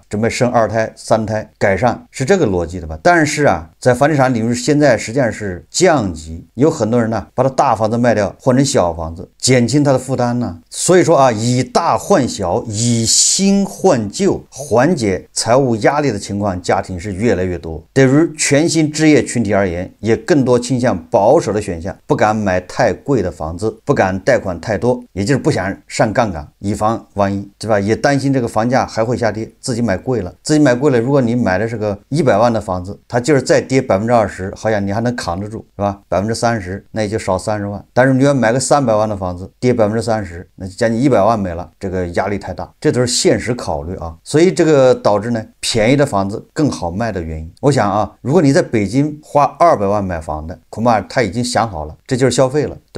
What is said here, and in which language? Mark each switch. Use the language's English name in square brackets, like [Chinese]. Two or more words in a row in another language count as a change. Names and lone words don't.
[Chinese] 準備生2胎、3胎，改善，是這個邏輯的吧？但是在房地產領域現在實際上是降級，有很多人把他大房子賣掉，換成小房子，減輕他的負擔所以說以大換小，以新換舊，緩解財務壓力的情況，家庭是越來越多。對於全新置業群體而言，也更多傾向保守的選項，不敢買太貴的房子，不敢貸款太多，也就是不想上槓桿，以防萬一，對吧？也擔心這個房價還會下跌，自己己买貴了，自己買貴了。如果你買的是個100 萬的房子，它就是再跌20%，好像你還能扛得住，是吧？30%，那也就少30 萬。但是你要買個300萬的房子，跌30%，那就將近100萬沒了，這個壓力太大，這都是現實考慮啊。所以這個導致呢，便宜的房子更好賣的原因。我想啊，如果你在北京花200萬買房的，恐怕他已經想好了，這就是消費了，對吧？